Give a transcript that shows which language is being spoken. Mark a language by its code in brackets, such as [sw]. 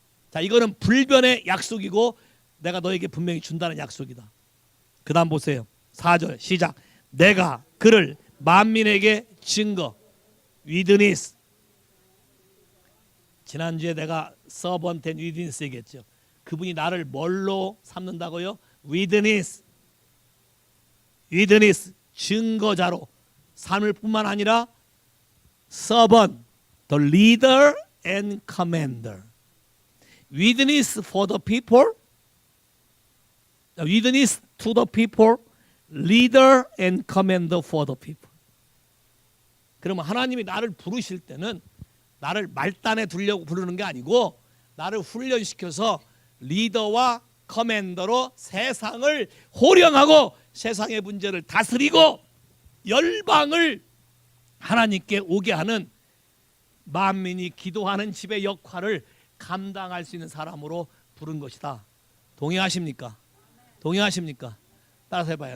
[ko] 자, 이거는 불변의 약속이고 내가 너에게 분명히 준다는 약속이다. 그다음 보세요. 4절 시작. 내가 그를 만민에게 증거. 위드니스. 지난주에 내가 서번트 앤 위드니스 얘기했죠. 그분이 나를 뭘로 삼는다고요? 위드니스. 위드니스. 증거자로 삼을 뿐만 아니라 [en] servant, the leader and commander. Witness for the people, witness to the people, leader and commander for the people. [ko] 그러면 하나님이 나를 부르실 때는 나를 말단에 두려고 부르는 게 아니고 나를 훈련시켜서 리더와 커맨더로 세상을 호령하고 세상의 문제를 다스리고 열방을 하나님께 오게 하는 만민이 기도하는 집의 역할을 감당할 수 있는 사람으로 부른 것이다. 동의하십니까? 동의하십니까? 따라서 해봐요.